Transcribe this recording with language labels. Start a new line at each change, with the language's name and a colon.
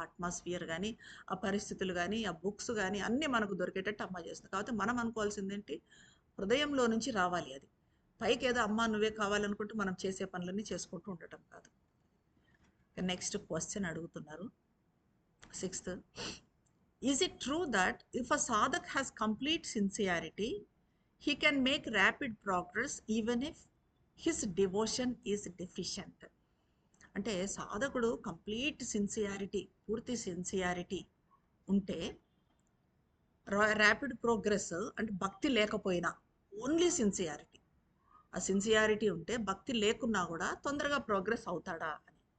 Telugu: ఆ అట్మాస్ఫియర్ కానీ, ఆ పరిస్థితులు కానీ, ఆ బుక్స్ కానీ అన్నీ మనకు దొరికేటట్టు అమ్మ చేస్తుంది. కాబట్టి మనం అనుకోవాల్సిందేంటి, హృదయంలో నుంచి రావాలి అది. పైకి ఏదో అమ్మ నువ్వే కావాలనుకుంటూ మనం చేసే పనులన్నీ చేసుకుంటూ ఉండటం కాదు. నెక్స్ట్ క్వశ్చన్ అడుగుతున్నారు 6th.
English: Is it true that if a sadhak has complete sincerity, he can make rapid progress even if his devotion is deficient?
Telugu: అంటే సాధకుడు కంప్లీట్ సిన్సియారిటీ, పూర్తి సిన్సియారిటీ ఉంటే ర్యాపిడ్ ప్రోగ్రెస్, అంటే భక్తి లేకపోయినా ఓన్లీ సిన్సియారిటీ, ఆ sincerity ఉంటే భక్తి లేకున్నా కూడా తొందరగా ప్రోగ్రెస్ అవుతాడా అని.